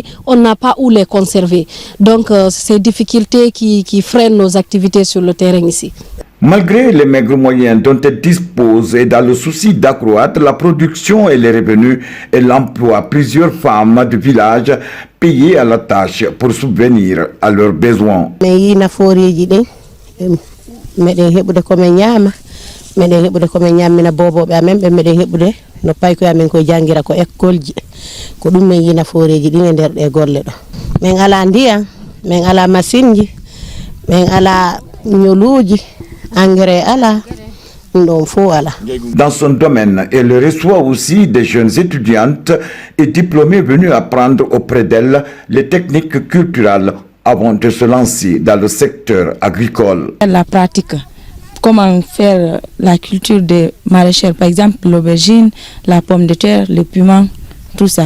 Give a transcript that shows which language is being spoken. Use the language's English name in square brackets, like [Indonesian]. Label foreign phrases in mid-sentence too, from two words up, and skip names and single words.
[French] On n'a pas où les conserver. Donc, ces difficultés qui freinent nos activités sur le terrain ici. Malgré les maigres moyens dont elle dispose et dans le souci d'accroître la production et les revenus, elle emploie plusieurs femmes du village payées à la tâche pour subvenir à leurs besoins. [Fula] No payko amen ko jangira ko école ji ko dum men yina foreji ɗi e nder ɗe golle ɗo min ala ndiyam min ala machine ji min ala ñoluuji engrais ala ɗum fo ala. [French] Dans son domaine, elle reçoit aussi des jeunes étudiantes et diplômées venues apprendre auprès d'elle les techniques culturelles avant de se lancer dans le secteur agricole. La pratique. Comment faire la culture des maraîchers, par exemple l'aubergine, la pomme de terre, le piment, tout ça.